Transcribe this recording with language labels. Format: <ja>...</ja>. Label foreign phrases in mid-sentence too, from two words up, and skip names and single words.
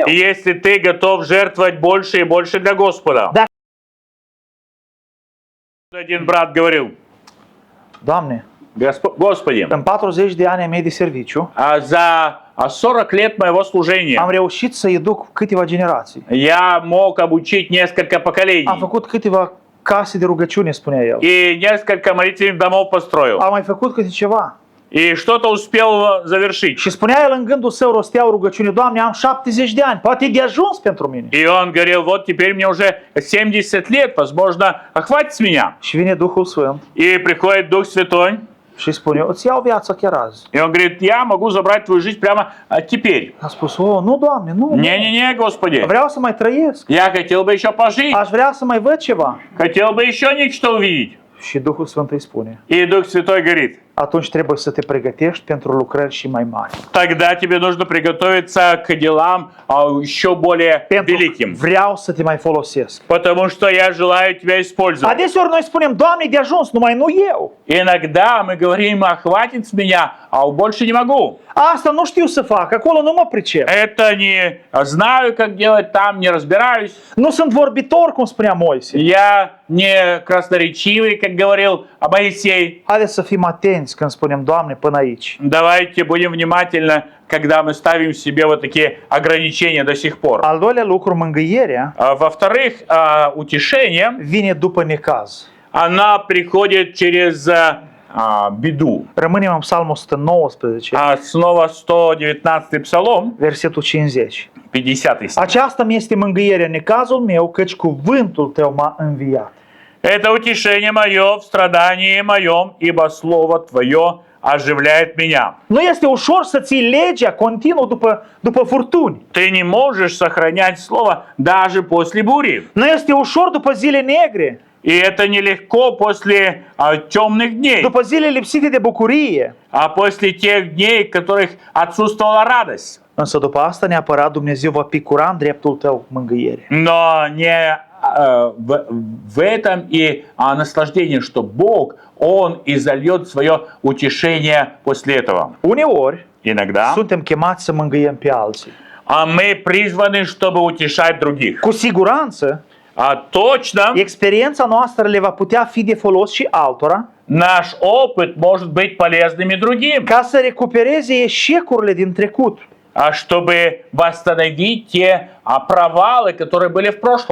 <ru>и если ты готов жертвовать больше и больше для Господа. Да. Один брат говорил:</ru> <ro>Doamne,</ro> <ru>Господи,</ru> <ro>în 40 de ani ai mei de serviciu,</ro> <ru>за 40 лет моего служения</ru> <ro>am reușit să educ câteva generații.</ro> <ru>я мог обучить несколько</ru> <ro>Am</ro> <ru>поколений.</ru> <ro>făcut câteva case de rugăciune, spunea el.</ro> <ru>И несколько молитвенных домов построил.</ru> <ro>Am mai făcut câte ceva.</ro> <ru>И что-то uspел завершить.</ru> <ro>Și spunea el în gândul său, rostea o rugăciune, Doamne, am 70 de ani, poate e de ajuns pentru mine.</ro> <ru>И он говорил: вот теперь мне уже 70 лет, возможно, хватит с меня.</ru> <ro>Și vine Duhul Sfânt</ro> <ru>И priходит Дух Святой,</ru> <ro>și spune, îți iau viața chiar azi.</ro> <ru>и он говорит: я могу забрать твою жизнь прямо теперь.</ru> <ro>A spus, nu, Doamne, nu.</ro> <ru>Не-не-не, Господи,</ru> <ro>Vreau să mai trăiesc.</ro> <ru>я хотел бы еще пожить,</ru> <ro>Aș vrea să mai văd ceva.</ro> <ru>хотел бы еще нечто увидеть.</ru> <ro>Și Duhul Sfânt îi spune,</ro> <ru>И Дух Святой говорит:</ru> <ro>atunci trebuie să te pregătești pentru lucrări și mai mari.</ro> <ru>тогда тебе нужно приготовиться к делам еще более</ru> <ro>Pentru</ro> <ru>великим.</ru> <ro>vreau să te mai folosesc.</ro> <ru>Потому что я желаю тебя использовать.</ru> <ro>Adeseori noi spunem, Doamne, de ajuns, numai nu eu.</ro> <ru>Иногда мы говорим: хватит с меня, а больше не могу.</ru> <ro>Asta nu știu să fac, acolo nu mă pricep.</ro> <ru>Это не знаю, как делать там, не разбираюсь.</ru> <ro>Nu sunt vorbitor, cum spunea Moise.</ro> <ru>Я не красноречивый, как говорил Моисей.</ru> <ro>Haideți să fim atenți când spunem, Doamne, până aici.</ro> <ru>Давайте будем внимательны, когда мы ставим себе вот такие ограничения до сих пор.</ru> <ro>Al doilea lucru, mângâierea</ro> <ru>Во-вторых, утешение,</ru> <ro>vine după necaz.</ro> <ru>она приходит через беду.</ru> <ro>Rămânem în Psalmul 119,</ro> <ru>Снова 119 псалом,</ru> <ro>versetul 50.</ro> <ru>50 стих.</ru> <ro>Aceasta mi este mângâierea în necazul meu, căci cuvântul tău m-a înviat.</ro> <ru>Это утешение мое в страдании моем, ибо слово Твое оживляет меня.</ru> <ro>Nu este ușor să ții legea continuu după furtuni.</ro> <ru>Ты не можешь сохранять слово даже после бури.</ru> <ro>Nu este ușor după zile negre,</ro> <ru>И это nелегко после темных дней,</ru> <ro>după zile lipsite de bucurie.</ro> <ru>а после тех дней, в которых отсутствовала радость.</ru> <ro>Însă după asta neapărat Dumnezeu va picura în dreptul tău mângâiere.</ro> <ru>Но не в этом и наслаждение, что Бог, Он изольет свое утешение после этого.</ru> <ro>Uneori</ro> <ru>Иногда</ru> <ro>suntem chemați să mângâiem pe alții.</ro> <ru>мы призваны, чтобы утешать других.</ru> <ro>Cu siguranță,</ro> <ru>Точно,</ru> <ro>experiența noastră le va putea fi de folos și altora</ro> <ru>наш опыт может быть полезным и другим,</ru> <ro>ca să recupereze eșecurile din trecut.</ro> <ru>чтобы восстановить те провалы, которые были в прошлом.</ru>